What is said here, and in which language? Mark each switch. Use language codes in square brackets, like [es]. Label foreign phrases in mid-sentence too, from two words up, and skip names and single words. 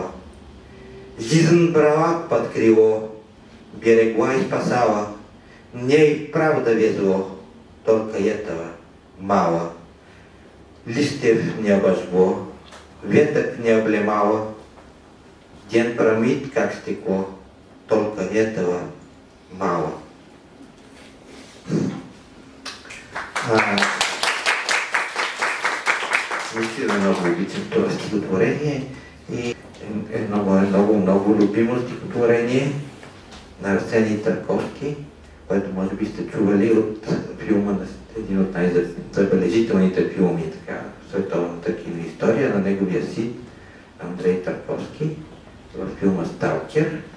[ru] Жизнь брала под крыло, берегла и спасала, мне и правда везло, только этого мало. Листьев не обожгло, веток не облемало, день промит, как стекло, только этого мало. [bg] Наистина много обичам това стихотворение и много любимо стихотворение на Арсений Тарковски, което може би сте чували от филма, един от най-забележителните филми в световната киноистория, на неговия син Андрей Тарковски, във филма Сталкер.